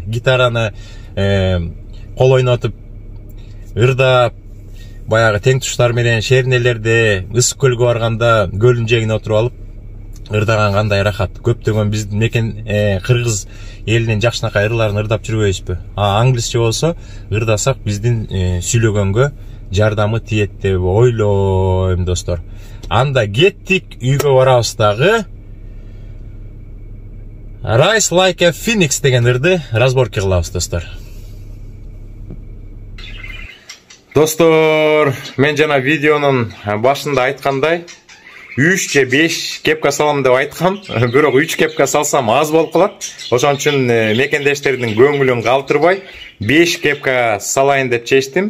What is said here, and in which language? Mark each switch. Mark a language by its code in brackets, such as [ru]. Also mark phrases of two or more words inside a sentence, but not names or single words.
[ky] Гитараны кол ойнотуп, ырдап, баягы тең туштар менен шернелерде, ысык көлгө барганда көлдүн жээгине отуруп алып ырдаган кандай рахат. Көптөгөн биздин мекен кыргыз элинин жакшынакай ырларын ырдап жүрбөйбүзбү? Англисче болсо ырдасак биздин сүйлөгөнгө жардамы тиет деп ойлойм, достор. Анда кеттик, үйгө барабыз дагы. Rise like a Phoenix деген ырды разборки кылабыз, достор. Достор, мен жана видеонун башында айткандай 3 же 5 кепка салам деп айткам, бирок 3 кепка салсам аз болуп калат. Ошон үчүн мекендештердин көңүлүн калтырбай 5 кепка салайын деп чечтим.